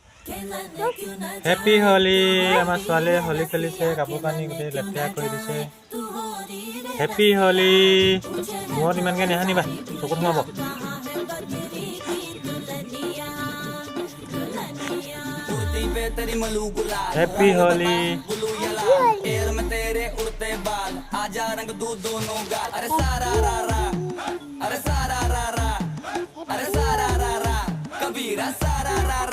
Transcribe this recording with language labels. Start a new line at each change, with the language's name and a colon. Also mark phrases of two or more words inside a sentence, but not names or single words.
English: Happy Holi.
Assamese: আমাৰ ছোৱালীয়ে হোলী খেলিছে, কাপোৰ কানি গোটেই লেতেৰা কৰি দিছে।
English: Happy Holi.
Assamese: মূৰত ইমানকৈ নেহানিবা, চকুত সোমাব।
English: Happy Holi.
Hindi: एयर में तेरे उड़ते बाल, आजा रंग दूं दोनों गाल। अरे सारा रा रा, अरे सारा रा रा, अरे सारा रा रा, कबीरा सारा रा रा।